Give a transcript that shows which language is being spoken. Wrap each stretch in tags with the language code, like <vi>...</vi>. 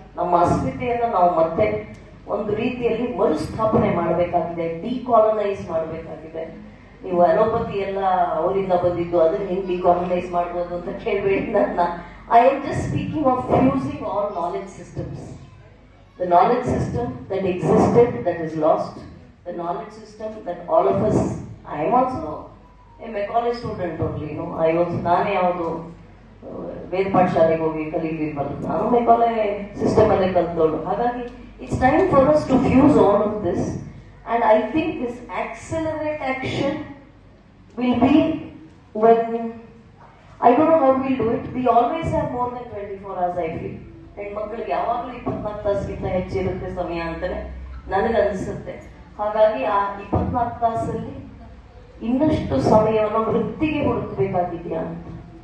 <kn>ನಮ್ಮ ಅಸ್ಮಿತೆಯನ್ನ ನಾವು ಮತ್ತೆ ಒಂದು ರೀತಿಯಲ್ಲಿ ಮರುಸ್ಥಾಪನೆ ಮಾಡಬೇಕಾಗಿದೆ, ಡಿಕಾಲನೈಸ್ ಮಾಡಬೇಕಾಗಿದೆ. ನೀವು ಅಲೋಪತಿ ಎಲ್ಲ ಅವರಿಂದ ಬಂದಿದ್ದು, ಅದನ್ನ ಹೆಂಗ್ ಡಿಕಾಲನೈಸ್ ಮಾಡ್ಬೋದು ಅಂತ ಕೇಳಬೇಡಿ ನನ್ನ.</kn> <en>I am just speaking of fusing all knowledge systems. The knowledge system that existed, that is lost. The knowledge system that all of us, I am also a Macaulay student only,</en> <kn>ನಾನು ಯಾವುದು ವೇದ ಪಾಠಶಾಲೆಗೆ ಹೋಗಿ ಕಲಿಲಿಲ್ವಲ್ಲ, ನಾನು Macaulay system ಅಲ್ಲೇ ಕಲ್ತೋಳು.</kn> <en>ಹಾಗಾಗಿ it's time for us to fuse all of this, and I think this accelerate action will be when, I don't know how we'll do it. We always have more than 24 hours, I feel.</en> <kn>ಹೆಣ್ಮಕ್ಳಿಗೆ ಯಾವಾಗಲೂ 24 ತಾಸಿಗಿಂತ ಹೆಚ್ಚಿರುತ್ತೆ ಸಮಯ ಅಂತಾನೆ ನನಗನ್ಸುತ್ತೆ. ಹಾಗಾಗಿ ಆ 24 ತಾಸಲ್ಲಿ ಇನ್ನಷ್ಟು ಸಮಯವನ್ನು ವೃತ್ತಿಗೆ ಹುಡುಕಬೇಕಾಗಿದೆಯಾ ಅಂತ</kn>